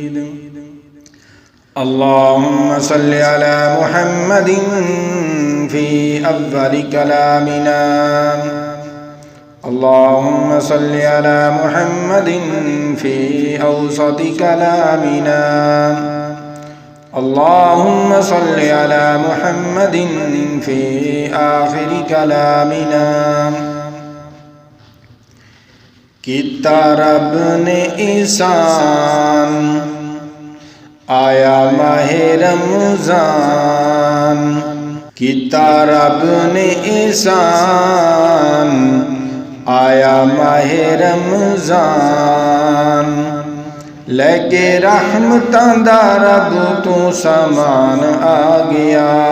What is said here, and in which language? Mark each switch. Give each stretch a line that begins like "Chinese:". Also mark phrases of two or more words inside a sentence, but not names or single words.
Arabic: اللهم صل على محمد في أول كلامنا اللهم صل على محمد في أوسط كلامنا اللهم صل على محمد في آخر كلامنا.
Punjabi: کیتا رب نے احسان آیا ماہ رمضان، کیتا رب نے احسان آیا ماہ رمضان، لے کے رحمتاں دا رب توں سامان آ گیا.